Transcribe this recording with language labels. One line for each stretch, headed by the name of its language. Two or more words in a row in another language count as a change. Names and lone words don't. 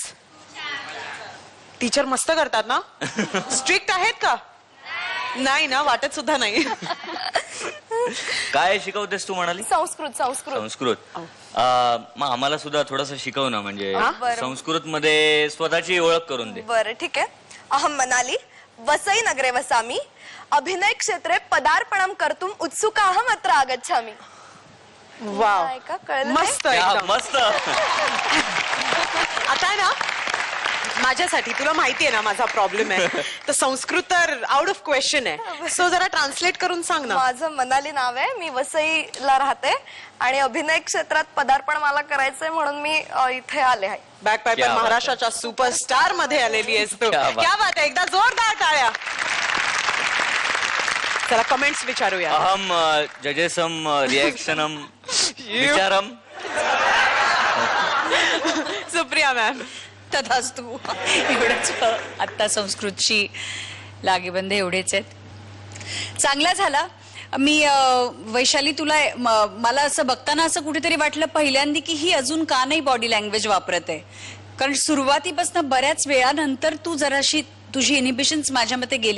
Marathi: टीचर मस्त करतात ना? स्ट्रिक्ट आहेत का? नाही ना, वाटत सुद्धा नाही. काय शिकवतेस तू म्हणाली? संस्कृत संस्कृत संस्कृत. मग आम्हाला सुद्धा थोडस शिकव ना, म्हणजे बरं. संस्कृत मध्ये स्वतःची ओळख करून दे. बरं ठीक आहे.
Sanskrit: अहम मनाली वसई नगरे वसामी अभिनय क्षेत्रे पदार्पणम कर्तुम उत्सुकाहम अत्र आगच्छामि.
Marathi: वाव, नाही का? कळलं मस्त क्या एकदम. मस्त. आता आहे ना, माझ्यासाठी तुला माहिती आहे ना माझा प्रॉब्लेम आहे, तर संस्कृत तर
English: out of question
Marathi: आहे. सो जरा ट्रान्सलेट करून सांग ना. माझं मनाली नाव आहे, मी वसईला राहते आणि अभिनय क्षेत्रात पदार्पण मला करायचंय म्हणून मी इथे आले आहे. बॅक क्या पायपर बात महाराष्ट्राच्या सुपरस्टार मध्ये आलेली आहेस तू.
Hindi: क्या बात. क्या बात
Marathi: आहे, एकदा जोरदार टाळ्या. चला कमेंट्स विचारूया.
Sanskrit: अहम जजेसम रिएक्शनम विचारम.
Marathi: सुप्रिया मॅम. तथास्तु. एवढंच आत्ता संस्कृतची लागेबंधे एवढेच आहेत. चांगला झाला. मी वैशाली तुला मला असं बघताना असं कुठेतरी वाटलं पहिल्यांदा की ही अजून का नाही
English: body language
Marathi: वापरत आहे, कारण सुरुवातीपासून बऱ्याच वेळानंतर तू जराशी तुझी इनिबिशन्स माझ्या मते गेली.